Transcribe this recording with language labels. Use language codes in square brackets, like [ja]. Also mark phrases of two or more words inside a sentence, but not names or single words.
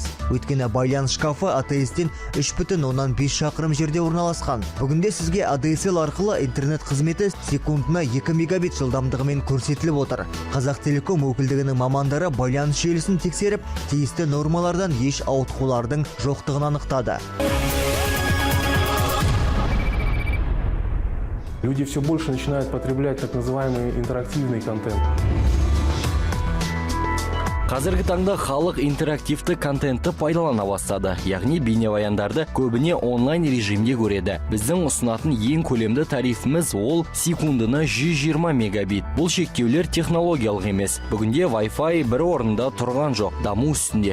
[kk] Өйткені байланыс шкафы АТС-тен 3,5 шақырым жерде орналасқан. Бүгінде сізге ADSL арқылы интернет қызметі секундына 2 мегабит жылдамдығымен көрсетіліп отыр. Қазақтелеком өкілдігінің мамандары байланыс желісін тексеріп, тиісті нормалардан еш ауытқулардың жоқтығын анықтады. [ru] Люди все больше начинают потреблять так называемый интерактивный контент. [kk] Қазіргі таңда халық интерактивті контентті пайдалана бастады, яғни бейнебаяндарды көбіне онлайн режимде көреді. Біздің ұсынатын ең көлемді тарифіміз ол секундына 120 мегабит. Бұл шектеулер технологиялық емес. Бүгінде Wi-Fi бір орында тұрған жоқ, даму үстінде.